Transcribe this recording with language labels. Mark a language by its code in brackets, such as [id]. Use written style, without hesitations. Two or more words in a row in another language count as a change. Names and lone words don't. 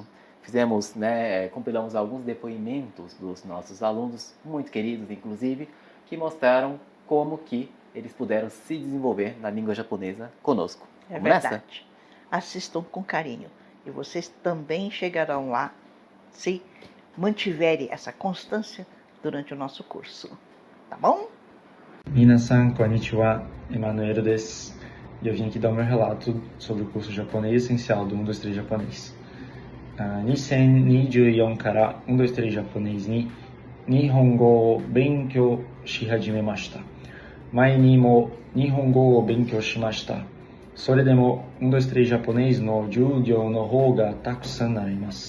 [pt] Compilamos alguns depoimentos dos nossos alunos, muito queridos inclusive, que mostraram como que eles puderam se desenvolver na língua japonesa conosco. É verdade. Assistam com carinho. E vocês também chegarão lá se mantiverem essa constância durante o nosso curso. Tá bom? [ja] みなさん、こんにちは、Emanuelです. [pt] E eu vim aqui dar o meu relato sobre o curso japonês essencial do 123 japonês. [ja] 2024 から123japonês に日本語を勉強し始めました。前にも日本語を勉強しました。それでも123japonêsの授業の方がたくさんあります。